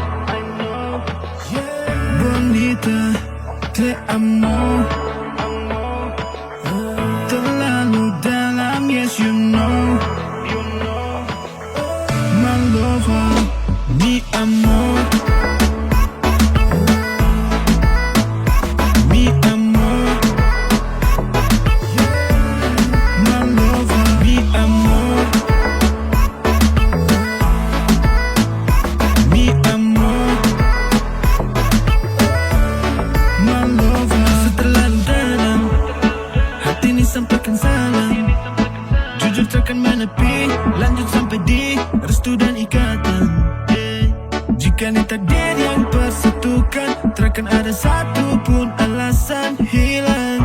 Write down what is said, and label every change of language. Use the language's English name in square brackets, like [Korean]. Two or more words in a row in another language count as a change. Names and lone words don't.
[Spanish] Bonita, te amo. [Indonesian] Terlalu dalam, [English] yes you know. My lover, [Spanish] mi amor. Mi amor. [English] My lover, [Spanish] mi amor. Mi amor. [English] My lover. [Indonesian] Terlalu dalam, hati ini sampaikan salam. Jujur takkan menepi, lanjut sampai di restu dan ikatan. Jika ini takdir yang persatukan, takkan ada satu pun alasan hilang.